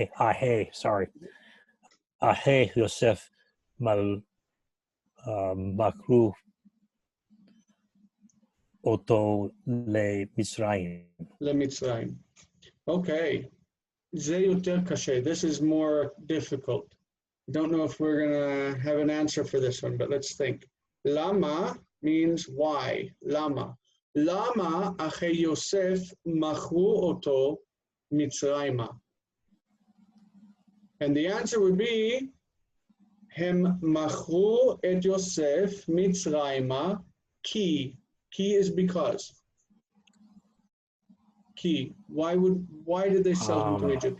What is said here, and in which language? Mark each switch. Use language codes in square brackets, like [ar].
[he] Ahe, [en] sorry. [he] Ahe Yosef Makru Oto Le Misraim. למצרים. Okay. זה יותר קשה. [en] This is more difficult. I don't know if we're going to have an answer for this one, but let's think. Lama means why. Lama. [he] Lama אחי יוסף מכרו אותו מצרימה? [en] And the answer would be, [he] הם מכרו את יוסף מצרימה כי. [en] Ki is because. [he] Ki. [en] Why did they sell him to Egypt?